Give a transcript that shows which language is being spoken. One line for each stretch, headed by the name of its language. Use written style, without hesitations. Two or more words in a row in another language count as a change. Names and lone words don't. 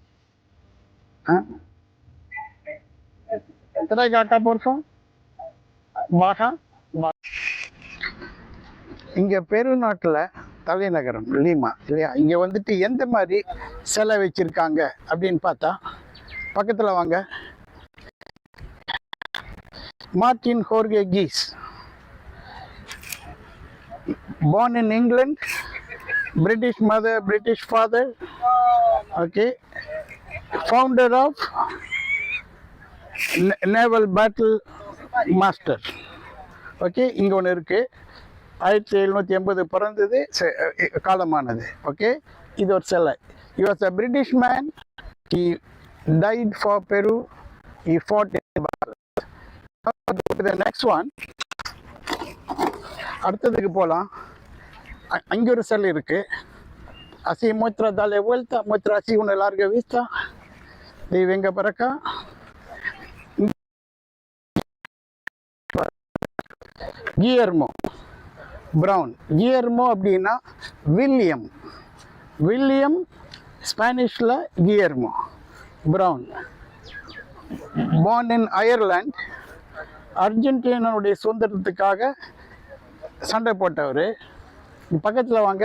Tamil: இங்க பெருநாட்டுல தலைநகரம் லீமா இல்லையா? இங்க வந்துட்டு எந்த மாதிரி சிலை வச்சிருக்காங்க அப்படின்னு பார்த்தா பக்கத்துல வாங்க.
English: மார்டின் ஹோர்கே கீஸ், born in England, British mother, British father. Okay, founder of naval battle master.
Tamil: ஓகே, இங்க ஒன்று இருக்கு. 1780 பிறந்தது, காலமானது. ஓகே, இது ஒரு சிலை.
English: He was a British man. He died for Peru. He fought in the battle. The next one.
Tamil: அடுத்ததுக்கு போகலாம். அங்கே ஒரு சிலை இருக்கு.
Spanish: Así muestra darle vuelta, muestra así una larga vista. Y venga para acá. Guillermo Brown.
Tamil: Guillermo அப்படின்னா வில்லியம் ஸ்பானிஷ்ல Guillermo Brown.
English: Born in Ireland.
Tamil: அர்ஜென்டினாவுடைய சுதந்திரத்துக்காக சண்டை போட்டவர். பக்கத்தில் வாங்க.